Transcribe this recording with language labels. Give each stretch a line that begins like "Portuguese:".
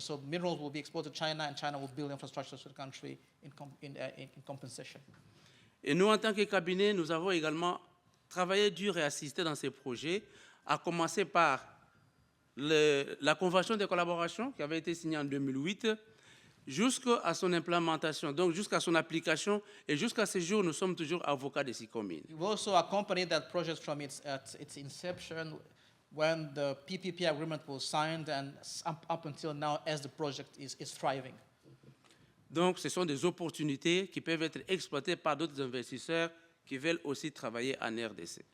English: So minerals will be exported to China, and China will build infrastructure to the country in compensation.
French: Et nous, en tant que cabinet, nous avons également travaillé dur et assisté dans ces projets, à commencer par la convention de collaboration qui avait été signée en 2008 jusqu'à son implémentation, donc jusqu'à son application, et jusqu'à ce jour, nous sommes toujours avocats de SICOMINE.
English: We've also accompanied that project from its inception when the PPP agreement was signed and up until now as the project is thriving.
French: Donc, ce sont des opportunités qui peuvent être exploitées par d'autres investisseurs qui veulent aussi travailler en RDC.